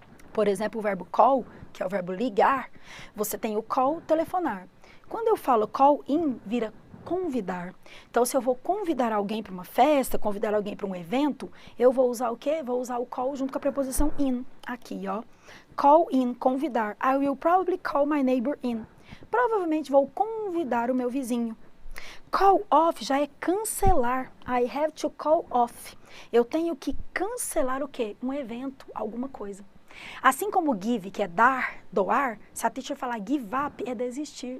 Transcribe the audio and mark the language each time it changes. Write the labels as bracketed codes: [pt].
[pt] Por exemplo, o verbo call, que é o verbo ligar, você tem o call, telefonar. Quando eu falo call in, vira convidar. Então, se eu vou convidar alguém para uma festa, convidar alguém para um evento, eu vou usar o quê? Vou usar o call junto com a preposição in. Aqui, ó. Call in, convidar. [en] I will probably call my neighbor in. [pt] Provavelmente vou convidar o meu vizinho. Call off já é cancelar. [en] I have to call off. [pt] Eu tenho que cancelar o quê? Um evento, alguma coisa. Assim como give, que é dar, doar, se a teacher falar give up, é desistir.